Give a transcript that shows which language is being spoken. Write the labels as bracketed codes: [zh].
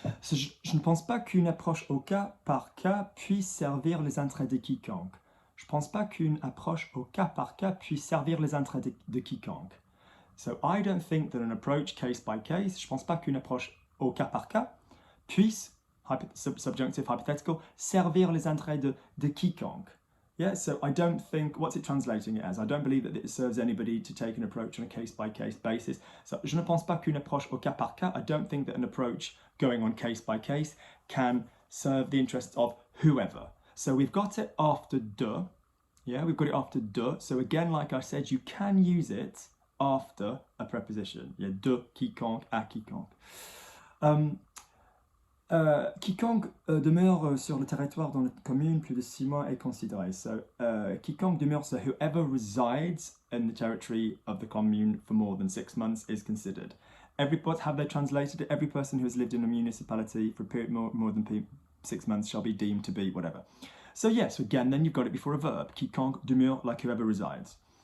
[fr] So, je ne pense pas qu'une approche au cas par cas puisse servir les intérêts de quiconque. Je ne pense pas qu'une approche au cas par cas puisse servir les intérêts de quiconque. [en] So I don't think that an approach case by case, [fr] je ne pense pas qu'une approche au cas par cas puisse, [en] subjunctive, hypothetical, [fr] servir les intérêts de quiconque. [en] Yeah, so I don't think, what's it translating it as? I don't believe that it serves anybody to take an approach on a case-by-case basis. So, [fr] je ne pense pas qu'une approche au cas par cas, [en] I don't think that an approach going on case-by-case can serve the interests of whoever. So we've got it after de, yeah, we've got it after de. So again, like I said, you can use it after a preposition. [fr] Yeah, de quiconque, à quiconque. Quiconque demeure sur le territoire dans la commune plus de 6 mois est considéré. [en] So, [fr] quiconque demeure, [en] so whoever resides in the territory of the commune for more than 6 months is considered. Have they translated it? Every person who has lived in a municipality for a period more than 6 months shall be deemed to be whatever. So yes, again, then you've got it before a verb. [fr] Quiconque demeure, [en] like whoever resides.